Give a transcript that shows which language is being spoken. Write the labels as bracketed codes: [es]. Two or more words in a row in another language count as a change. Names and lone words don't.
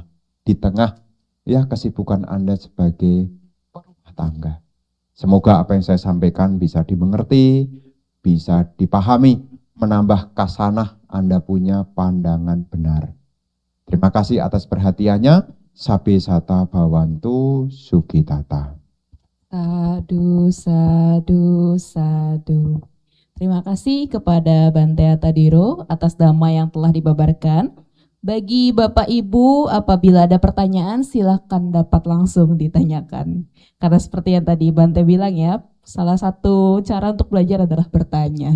[id] Di tengah ya kesibukan Anda sebagai rumah tangga. Semoga apa yang saya sampaikan bisa dimengerti, bisa dipahami, menambah kasanah Anda punya pandangan benar. Terima kasih atas perhatiannya. [pi] Sabe sata bhavantu sukitata. Sadu, sadu, sadu. [id] Terima kasih kepada Bante Atadiro atas dhamma yang telah dibabarkan. Bagi Bapak Ibu, apabila ada pertanyaan silakan dapat langsung ditanyakan. Karena seperti yang tadi Bante bilang ya, salah satu cara untuk belajar adalah bertanya.